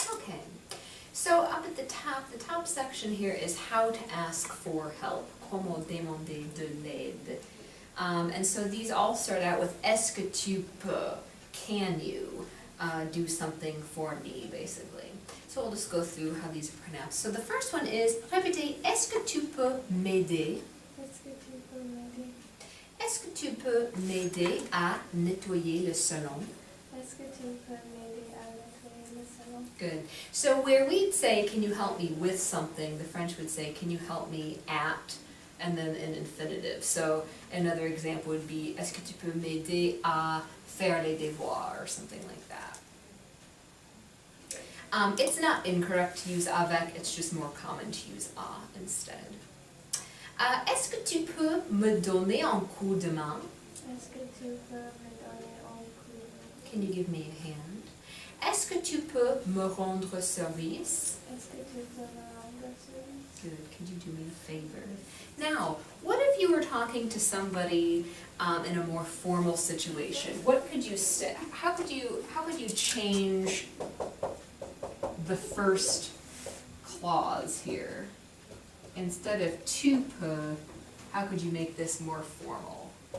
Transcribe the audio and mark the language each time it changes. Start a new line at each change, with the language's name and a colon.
English: Okay, so up at the top section here is how to ask for help.
French: Comment demander de l'aide.
English: And so these all start out with
French: est-ce que tu peux?
English: Can you do something for me, basically. So we'll just go through how these are pronounced. So the first one is,
French: répétez, est-ce que tu peux m'aider? Est-ce que tu peux m'aider? Est-ce que tu peux m'aider à nettoyer le salon? Est-ce que tu peux m'aider à nettoyer le salon?
English: Good. So where we'd say, can you help me with something, the French would say, can you help me at, and then an infinitive. So another example would be,
French: est-ce que tu peux m'aider à faire les devoirs,
English: or something like that. It's not incorrect to use avec, it's just more common to use à instead.
French: Est-ce que tu peux me donner un coup de main? Est-ce que tu peux me donner un coup de main?
English: Can you give me a hand?
French: Est-ce que tu peux me rendre service? Est-ce que tu peux me rendre service?
English: Good. Could you do me a favor? Now, what if you were talking to somebody in a more formal situation? What could you say? How could you change the first clause here? Instead of tu peux, how could you make this more formal?